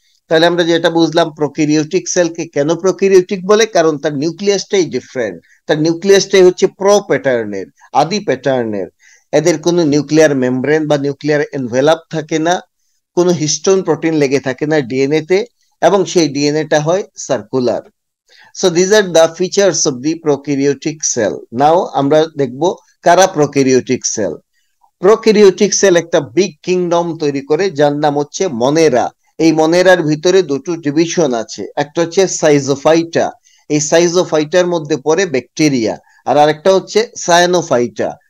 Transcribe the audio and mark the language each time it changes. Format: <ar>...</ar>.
<bn>তাহলে আমরা যেটা বুঝলাম, প্রোক্যারিওটিক সেলকে কেন প্রোক্যারিওটিক বলে, কারণ তার নিউক্লিয়াসটাই ডিফারেন্ট। তার নিউক্লিয়াসটাই হচ্ছে প্রো প্যাটার্নের, আদি প্যাটার্নের। এদের কোনো নিউক্লিয়ার মেমব্রেন বা নিউক্লিয়ার এনভেলাপ থাকে না, কোনো হিস্টোন প্রোটিন লেগে থাকে না ডিএনএ তে, এবং সেই ডিএনএটা হয় circular.</bn> <en>So these are the features of the prokaryotic cell.</en> <bn>Now আমরা দেখব কারা prokaryotic cell. প্রোক্যারিওটিক সেল একটা বিগ কিংডম তৈরি করে যার নাম হচ্ছে মনেরা। এই মনেরার ভিতরে দুটো ডিভিশন আছে, একটা হচ্ছে সাইজোফাইটা। এই সাইজোফাইটার মধ্যে পড়ে ব্যাকটেরিয়া, আর আরেকটা হচ্ছে সায়ানোফাইটা।</bn>